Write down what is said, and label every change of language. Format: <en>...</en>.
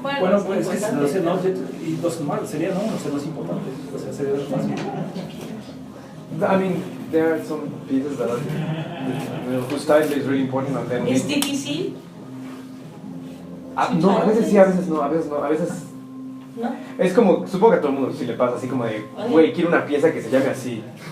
<es>Bueno, pues es que si no, y los humanos sería no, o sea, no es importante, o sea, sería fácil.</es> <en>I mean, there are some pieces that are, whose style is really important, and then</en> <es>¿Es difícil? no, a veces sí, a veces no, a veces no, a veces ¿No? es como, supongo que a todo el mundo sí le pasa así como de, güey, quiero una pieza que se llame así.</es>